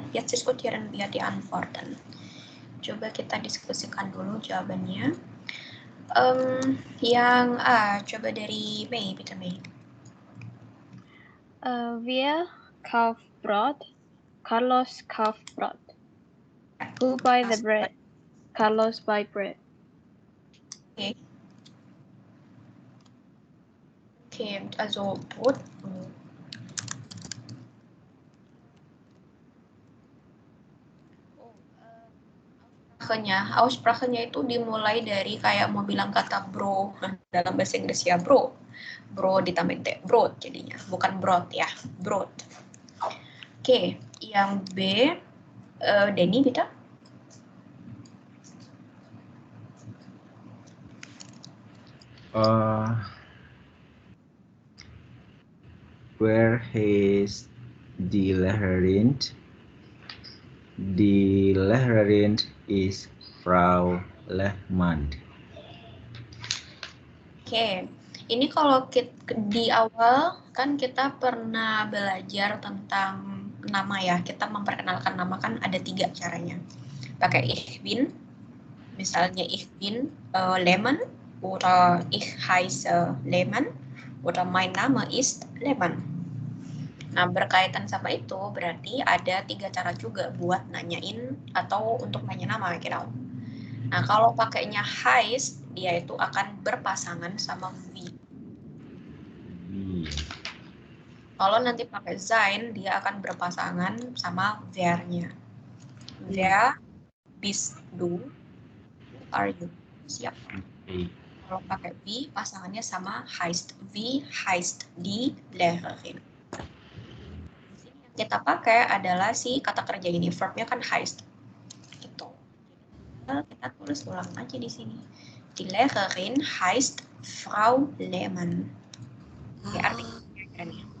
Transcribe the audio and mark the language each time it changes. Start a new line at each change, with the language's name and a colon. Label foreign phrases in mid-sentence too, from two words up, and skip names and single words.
German: Jetzt diskutieren wir die Antworten.
Indonesian: Coba kita diskusikan dulu jawabannya. Yang A, coba dari Mei, bitte Mei.
German: Wir kauft Brot. Carlos kauft Brot.
English: Who buy the bread? Carlos buy bread.
German: Okay. Okay, also Brot.
Indonesian: Aussprachenya itu dimulai dari kayak mau bilang kata bro dalam bahasa Inggris ya bro ditambahin T, brot jadinya, bukan brot ya, brot. Oke, yang B, Denny bisa?
English: Where is the Lehrerin? The Lehrerin is Frau Lehmann.
Indonesian: Oke, ini kalau di awal kan kita pernah belajar tentang nama ya. Kita memperkenalkan nama kan ada 3 caranya. Pakai
German: ich bin,
Indonesian: misalnya
German: ich bin Lehmann, oder ich heiße Lehmann, oder mein Name ist Lehmann.
Indonesian: Nah, berkaitan sama itu berarti ada 3 cara juga buat nanyain atau untuk nanya nama, gitu. Nah, kalau pakainya heißt, dia itu akan berpasangan sama wie. Kalau nanti pakai sein, dia akan berpasangan sama wer-nya.
German: Wer bist du?
English: Who are you?
Indonesian: Siapa? Kalau pakai wie, pasangannya sama heißt.
German: Wie heißt die Lehrerin?
Indonesian: Yang kita pakai adalah si kata kerja ini, verb-nya kan heißt. Gitu. Kita tulis ulang aja di sini. Die Lehrerin heißt Frau Lehmann. Oke, artinya nih.